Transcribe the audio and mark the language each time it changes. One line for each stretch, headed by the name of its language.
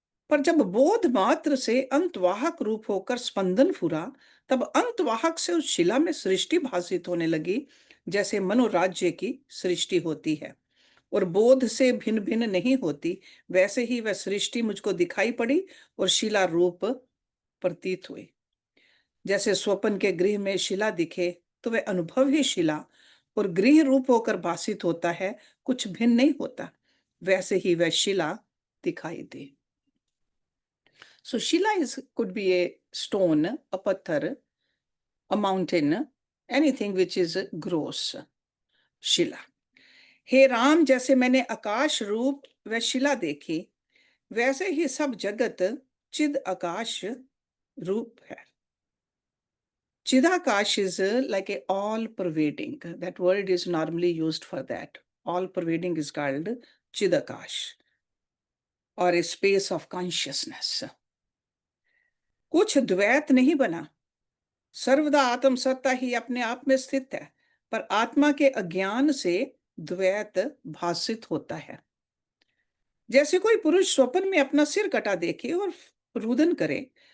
Hindi: पर जब बोध मात्र से अंतवाहक रूप होकर स्पंदन फुरा, तब अंतवाहक से उस शिला में सृष्टि भासित होने लगी, जैसे मनोराज्य की सृष्टि होती है और बोध से भिन्न भिन्न नहीं होती, वैसे ही वह सृष्टि मुझको दिखाई पड़ी और शिला रूप प्रतीत हुई। जैसे स्वप्न के गृह में शिला दिखे तो वह अनुभव ही शिला और गृह रूप होकर भासित होता है, कुछ भिन्न नहीं होता, वैसे ही वह शिला दिखाई दे।
English: So shila could be a stone, a patthar, a mountain, anything which is gross, shila.
Hindi: हे राम, जैसे मैंने आकाश रूप व शिला देखी, वैसे ही सब जगत चिद आकाश रूप है।
English: Chidakash is like a all-pervading. That word is normally used for that. All-pervading is called Chidakash, or a space of consciousness.
Hindi: कुछ द्वैत नहीं बना, सर्वदा आत्म सत्ता ही अपने आप में स्थित है, पर आत्मा के अज्ञान से द्वैत भासित होता है। जैसे कोई पुरुष स्वप्न में अपना सिर कटा देखे और रुदन करे,